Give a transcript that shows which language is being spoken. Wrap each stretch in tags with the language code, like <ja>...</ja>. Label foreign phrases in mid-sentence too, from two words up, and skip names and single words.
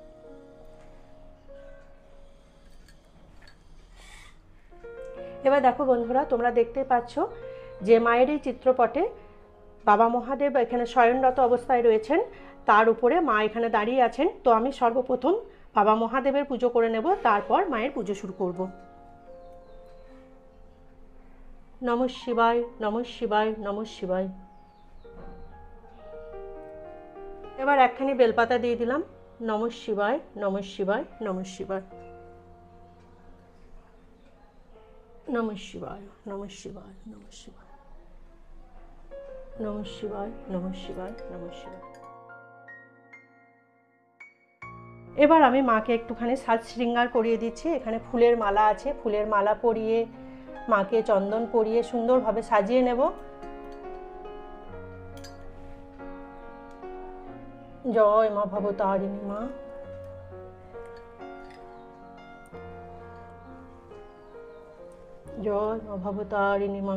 <bn>এবার দেখো বন্ধুরা, তোমরা দেখতে পাচ্ছ যে মায়ের এই চিত্রপটে বাবা মহাদেব এখানে শয়নরত অবস্থায় রয়েছেন, তার উপরে মা এখানে দাঁড়িয়ে আছেন। তো আমি সর্বপ্রথম বাবা মহাদেবের পুজো করে নেব, তারপর মায়ের পুজো শুরু করব।</bn> <sa>নমঃ শিবায় নমঃ শিবায় নমঃ শিবায়।</sa> <bn>এবার একখানি বেলপাতা দিয়ে দিলাম।</bn> <sa>নমঃ শিবায় নমঃ শিবায় নমঃ শিবায়। নমঃ শিবায় নমঃ শিবায় নমঃ শিবায়। নমঃ শিবায় নমঃ শিবায় নমঃ শিবায়।</sa> <bn>এবার আমি মাকে একটুখানি সাজ শৃঙ্গার করিয়ে দিচ্ছি। এখানে ফুলের মালা আছে, ফুলের মালা পরিয়ে মাকে চন্দন পরিয়ে সুন্দরভাবে সাজিয়ে নেব। জয় মা ভবতারিণী মা। জয় মা ভবতারিণী মা।</bn>